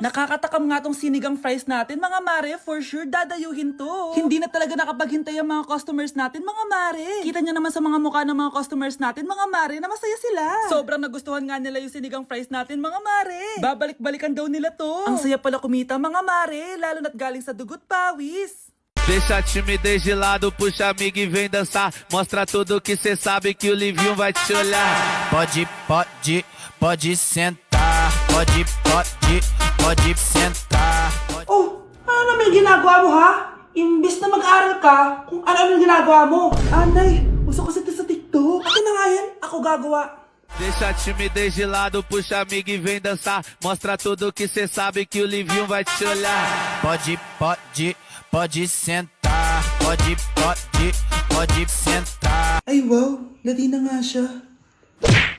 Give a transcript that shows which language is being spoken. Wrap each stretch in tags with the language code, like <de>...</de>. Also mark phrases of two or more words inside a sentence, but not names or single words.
<tl>Nakakatakam nga tong sinigang fries natin mga mare,</tl> <en>for sure</en> <tl>dadayuhin to. Hindi na talaga nakapaghintay ang mga customers natin mga mare. Kita nyo naman sa mga mukha ng mga customers natin mga mare na masaya sila. Sobrang nagustuhan nga nila yung sinigang fries natin mga mare. Babalik-balikan daw nila to. Ang saya pala kumita mga mare, lalo na't galing sa dugot pawis.</tl> <pt>Deixa a timidez de lado, puxa amigo e vem dançar. Mostra tudo que cê sabe que o Livinho vai te olhar. Pode sentar. Pode sentar.</pt> <tl>Oh, ano naman yung ginagawa mo ha? Imbis na mag-aral ka, kung ano yung ginagawa mo. Anay, uso kasi ito sa TikTok. Akin na nga yan, ako gagawa.</tl> <pt>Deixa a timidez de lado, puxa amigo e vem dançar. Mostra tudo que cê sabe que o Livinho vai te olhar. Pode sentar. Pode sentar.</pt> <tl>Ay wow, Latina nga siya.</tl>